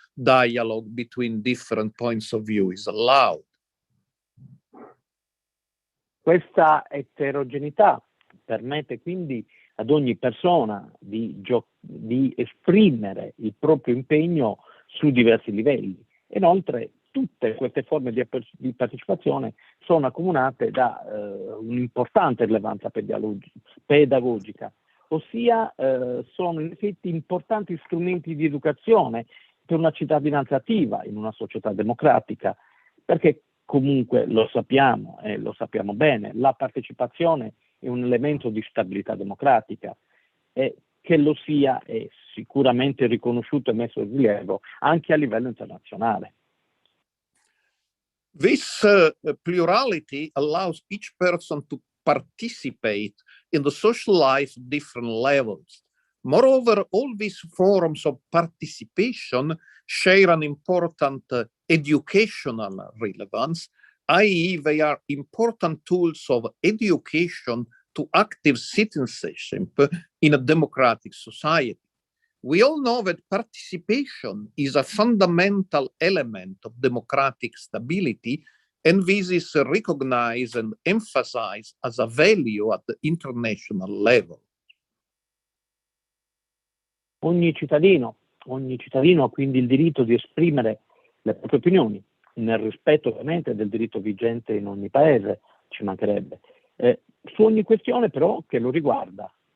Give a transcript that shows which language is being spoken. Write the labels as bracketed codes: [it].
[en] dialogue between different points of view is allowed. [it] Questa eterogeneità permette quindi ad ogni persona di esprimere il proprio impegno su diversi livelli. Inoltre, tutte queste forme di partecipazione sono accomunate da un'importante rilevanza pedagogica, ossia sono in effetti importanti strumenti di educazione per una cittadinanza attiva in una società democratica, perché comunque lo sappiamo e lo sappiamo bene, la partecipazione è un elemento di stabilità democratica e che lo sia è sicuramente riconosciuto e messo in rilievo anche a livello internazionale. [en] This plurality allows each person to participate in the social life at different levels. Moreover, all these forms of participation share an important educational relevance, i.e. they are important tools of education to active citizenship in a democratic society. We all know that participation is a fundamental element of democratic stability, and this is recognized and emphasized as a value at the international level. [it] Ogni cittadino ha quindi il diritto di esprimere le proprie opinioni, nel rispetto ovviamente del diritto vigente in ogni paese, ci mancherebbe, su ogni questione però che lo riguarda.